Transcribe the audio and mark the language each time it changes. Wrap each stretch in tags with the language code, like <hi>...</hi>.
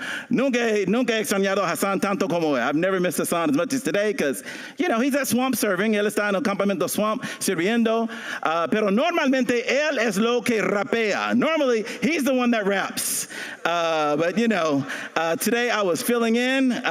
<es>Nunca he extrañado a Hassan tanto como hoy.</es> <en>I've never missed a son as much as today because, he's at swamp serving.</en> <es>Él está en el campamento swamp sirviendo. Pero normalmente él es lo que rapea.</es> <en>Normally, he's the one that raps. But today I was filling in.</en>